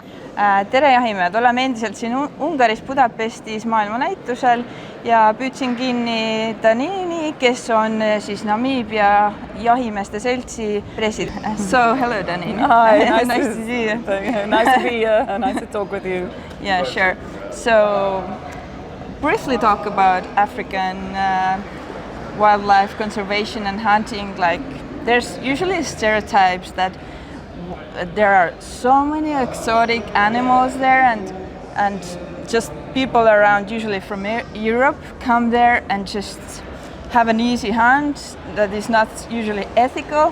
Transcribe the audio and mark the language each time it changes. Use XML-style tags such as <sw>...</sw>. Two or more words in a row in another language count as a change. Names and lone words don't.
<et>Tere jahimehed, oleme endiselt siin Ungaris Budapestis maailmanäitusel ja püüdsin kinni Danene'i, kes on siis Namiibia Jahimeeste Seltsi president.</et> <en>So, hello Danene. Hi, nice to see you. Nice to be here, nice to talk with you. Yeah, sure. So, briefly talk about African wildlife conservation and hunting. Like, there's usually stereotypes that there are so many exotic animals there, and just people around, usually from Europe, come there and just have an easy hunt that is not usually ethical.</en>